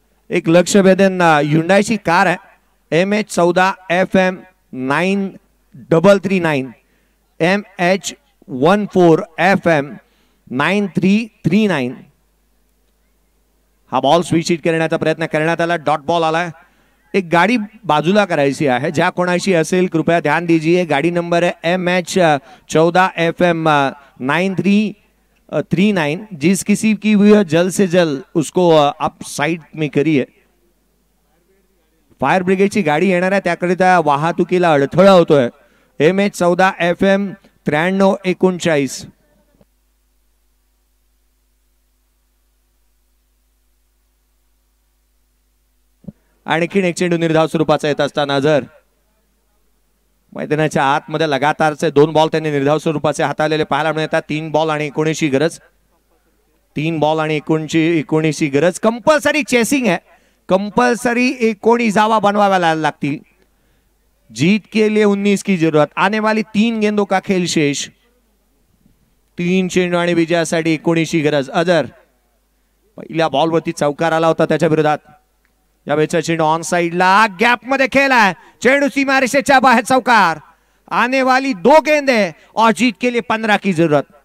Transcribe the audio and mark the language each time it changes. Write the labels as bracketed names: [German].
[Marathi] एक लक्ष वेधन हुंडाईची कार आहे, MH14 FM 9339, MH14 FM 9339. हा बॉल स्विच हिट करण्याचा प्रयत्न करण्यात आला. डॉट बॉल आला. एक गाडी बाजूला करायची आहे, ज्या कोणाशी असेल [Hindi] कृपया ध्यान दीजिए. गाड़ी नंबर है MH14 FM 9339. जिस किसी की हुई है जल्द से जल्द उसको आप साइड में करिए. [Marathi] फायर ब्रिगेडची गाडी येणार आहे, त्याकरिता वाहतुकीला अडथळा होतोय. MH14 FM 9339. आणखीन एक चेंडू निर्धाव स्वरूपाचा येत असताना जर मैदानाच्या आतमध्ये लगातारचे 2 बॉल त्यांनी निर्धाव स्वरूपाचे हाताळलेले पाहायला मिळतात. 3 बॉल आणि 19 गरज. 3 बॉल आणि 19 गरज. [Hindi] कंपल्सरी चेसिंग है, [Marathi] कंपल्सरी 19 धावा बनवाव्या लागतील. [Hindi] जीत के लिए 19 की जरूरत. आने वाली 3 गेंदों का खेल शेष. [Marathi] 3 चेंडू आणि विजयासाठी 19 गरज. अजर पहिल्या बॉलवरती चौकार आला होता त्याच्या विरोधात. या वेळचा चेंडू ऑन साइडला गॅप मध्ये खेळलाय. चेंडू सीमारेषेच्या बाहेर चौकार. [Hindi] आने वाली 2 गेंदे और जीत के लिए 15 की जरूरत.